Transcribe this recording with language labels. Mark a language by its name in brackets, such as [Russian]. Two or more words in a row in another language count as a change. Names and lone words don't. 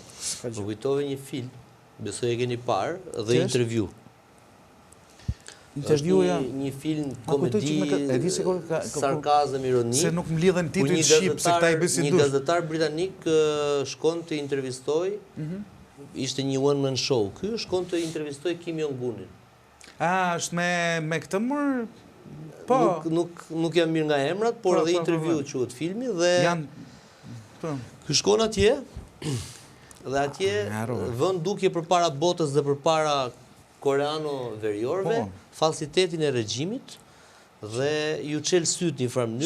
[Albanian] Më kujtove një film, besoj e keni parë, dhe intervju. Intervjuja një film komedi, sarkazëm, ironi. Se nuk më lidhen titujt shqip, se këta i besin dush. Një gazetar britanik shkon të intervistoj, ishte një [English] one-man show. [Albanian] Ky shkon të intervistoj Kim Jong-unin. Është me këtë mërë? Po. Nuk jam mirë nga emrat, por edhe intervju quhet filmi, dhe ky shkon atje, dhe atje vën dukje përpara botës dhe përpara koreano-veriorëve, falsitetin e regjimit dhe ju çel syt një farë mënyrë.